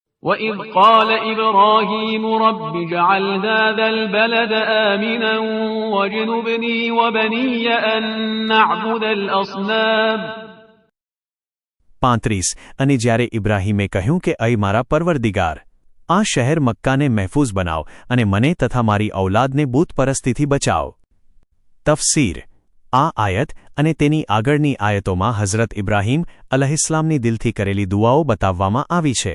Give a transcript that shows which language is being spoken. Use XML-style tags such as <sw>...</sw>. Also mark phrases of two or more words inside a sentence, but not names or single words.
<ar>وَإِذْ قَالَ إِبْرَاهِيمُ رَبِّ اجْعَلْ هَذَا الْبَلَدَ آمِنًا وَاجْنُبْنِي وَبَنِيَّ أَن نَّعْبُدَ الْأَصْنَامَ</ar> <gu>35 અને જ્યારે ઇબ્રાહીમે કહ્યું કે અય મારા પરવરદિગાર, આ શહેર મક્કાને મહેફૂઝ બનાવ અને મને તથા મારી ઔલાદને બૂતપરસ્તીથી બચાવ. તફસીર. આ આયત અને તેની આગળની આયતોમાં હઝરત ઇબ્રાહીમ અલૈહિસ્સલામની દિલથી કરેલી દુઆઓ બતાવવામાં આવી છે.</gu>